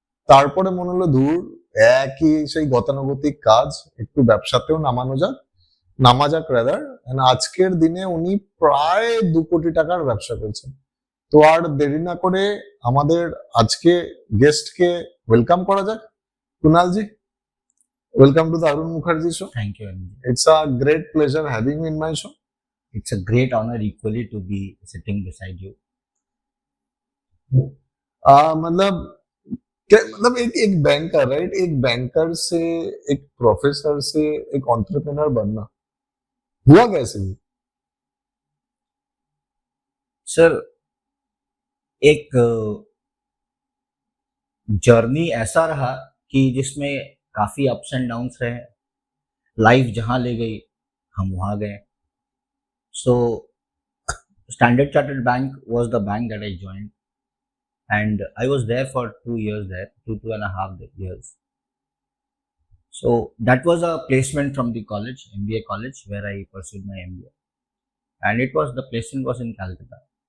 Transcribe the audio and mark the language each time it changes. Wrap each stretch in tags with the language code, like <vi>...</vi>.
<bn>তারপরে মনে হলো দূর, একই সেই গতানুগতিক কাজ, একটু ব্যবসাতেও নামা যাক রাদার। আজকের দিনে উনি প্রায় 2 কোটি টাকার ব্যবসা করছেন। তো আর দেরি না করে আমাদের আজকে গেস্টকে ওয়েলকাম করা যাক।</bn> <en>Kunalji, welcome to the Arun Mukherjee show. Thank you, Anil. It's a great pleasure having in my show. It's a great honor equally to be sitting beside you.</en> <hi>मतलब मतलब एक बैंकर, राइट, एक बैंकर से, एक प्रोफेसर से एक एंटरप्रेन्योर बनना हुआ कैसे? सर, एक जर्नी ऐसा रहा कि जिसमें काफी अप्स एंड डाउन्स रहे. लाइफ जहां ले गई हम वहां गए.</hi> <en>So Standard Chartered Bank was the bank that I joined, and I was there for 2 years there, 2.5 years. So that was a placement from the college, MBA college, where I pursued my MBA, and the placement was in Calcutta.</en>